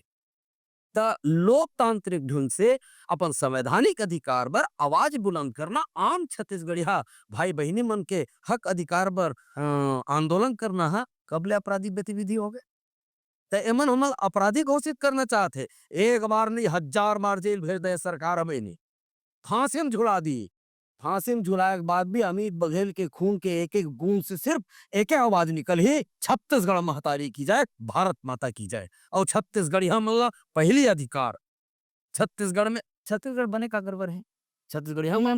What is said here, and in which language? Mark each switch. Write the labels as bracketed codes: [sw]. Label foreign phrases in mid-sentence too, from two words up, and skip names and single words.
[hne] त लोकतांत्रिक ढंग से अपन संवैधानिक अधिकार बर आवाज बुलंद करना, आम छत्तीसगढ़िया भाई बहिनी मन के हक अधिकार बर आंदोलन करना है, कबले आपराधिक गतिविधि हो गए। तो एमन हमन अपराधी घोषित करना चाहते, एक बार नहीं 1000 बार जेल भेज दे सरकार हमें नहीं, फांसी में झुला दी। फांसी में झुलाए के बाद भी अमित बघेल के खून के एक एक बूंद से सिर्फ एक आवाज निकल ही, छत्तीसगढ़ महतारी की जाए, भारत माता की जाए। और छत्तीसगढ़ मतलब पहली अधिकार छत्तीसगढ़ में, छत्तीसगढ़ बने का गर्व है छत्तीसगढ़ हम